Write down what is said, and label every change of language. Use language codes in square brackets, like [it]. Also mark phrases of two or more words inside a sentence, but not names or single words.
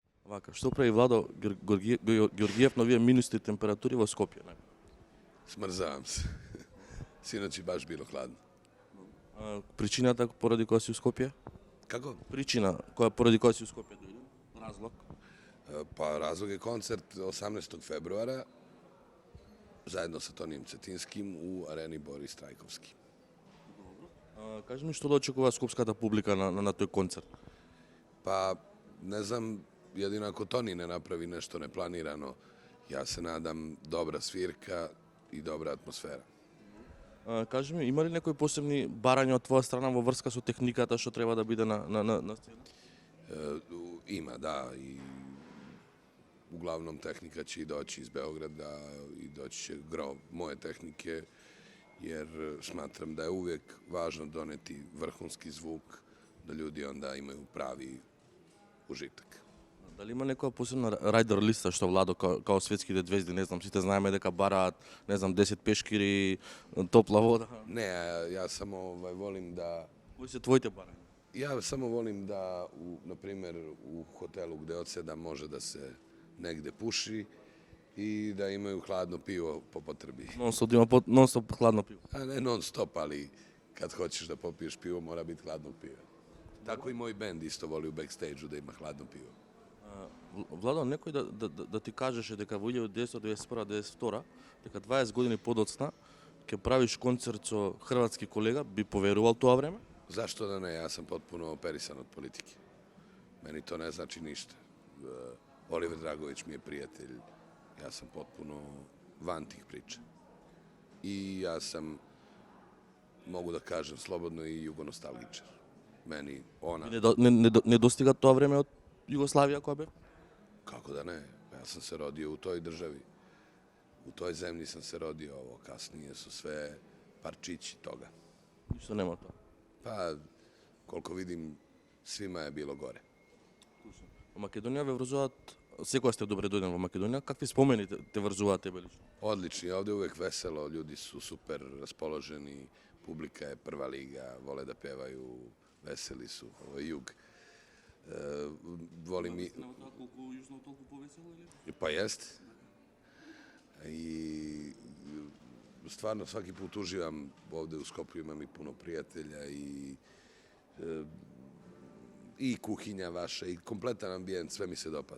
[mk] Вака, што прави Владо Георгиев на овие минусни температури во Скопје? [sr] Смрзавам се. Синоć je baš bilo hladno. [mk] Причината поради која си у Скопје? [sr] Kako? [mk] Причина поради која си у Скопје дојде? Разлог? [sr] Pa razlog je koncert 18. februara zajedno sa Tonijem Cetinskim u areni Boris Trajkovski. [mk] Кажи ми што да очекува скопската публика на тој концерт? [sr] Pa ne znam, jedino ako Toni ne napravi nešto neplanirano, ja se nadam dobra svirka i dobra atmosfera. [mk] Кажи ми, има ли некои посебни барања од твоја страна во врска со техниката што треба да биде на сцена? [sr] Ima, da, i uglavnom tehnika će i doći iz Beograda i doći će gro moje tehnike, jer smatram da je uvijek važno doneti vrhunski zvuk, da ljudi onda imaju pravi užitak. [mk] Дали има некоја посебна рајдер листа што Владо као светските звезди, не знам, сите знаеме дека бараат, не знам, 10 пешкири, топла вода? [sr] Ne, ja samo volim da... [mk] Кои се твоите барања? [sr] Ja samo volim da, na primjer, u hotelu gde odsedam može da se negde puši i da imaju hladno pivo po potrebi. [mk] Non стоп хладно пиво. [sr] A ne non stop, ali kad hoćeš da popiješ pivo mora biti hladno pivo. Tako i moj bend isto voli u backstage-u da ima hladno pivo. [mk] Владо, некој да ти кажеше дека во 1991-92, дека 20 години подоцна ќе правиш концерт со хрватски колега, би поверувал тоа време? [sr] Zašto da ne? Ja sam potpuno operisan od politike. Meni to ne znači ništa. Oliver Dragović mi je prijatelj. Ja sam potpuno van tih priča. I ja sam, mogu da kažem slobodno, i jugonostalgičar. Meni ona... [mk] Не достига тоа време од Југославија која бе? [sr] Kako da ne? Ja sam se rodio u toj državi. U toj zemlji sam se rodio. Ovo kasnije su sve parčići toga. [mk] Ништо нема тоа. [sr] Pa, koliko vidim, svima je bilo gore. [mk] Во Македонија ве врзуваат, секоја сте добре дојден во Македонија, какви спомени те врзуваат тебе лично? [sr] Odlični, ovdje uvijek veselo, ljudi su super raspoloženi, publika je prva liga, vole da pevaju, veseli su, ovo je jug. Volim i... Pa jest. I stvarno svaki put uživam ovdje u Skoplju, imam i puno prijatelja i kuhinja vaša i kompletan ambijent, sve mi se dopada.